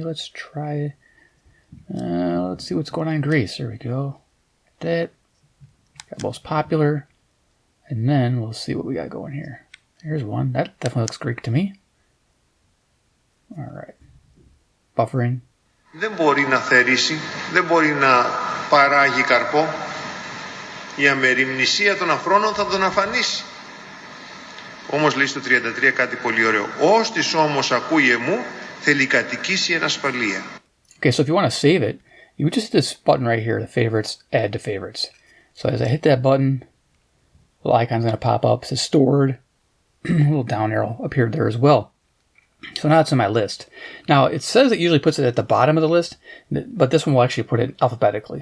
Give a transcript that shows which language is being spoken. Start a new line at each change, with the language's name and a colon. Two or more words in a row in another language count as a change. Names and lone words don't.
English: Let's try, let's see what's going on in Greece. There we go. That. Got most popular. And then we'll see what we got going here. Here's one. That definitely looks Greek to me. All right. Buffering.
Greek: Δεν μπορεί να θερήσει, δεν μπορεί να παράγει καρπό. Η αμεριμνησία των αφρόνων θα τον αφανίσει. Όμως λέει στο 33 κάτι πολύ ωραίο. Όστις όμως ακούει εμού, θέλει κατοικήσει εν ασφαλεία.
English: Okay, so if you want to save it, you would just hit this button right here, the favorites, add to favorites. So as I hit that button, the little icon's going to pop up. It says stored. A little down arrow appeared there as well. So now it's in my list. Now, it says it usually puts it at the bottom of the list, but this one will actually put it alphabetically.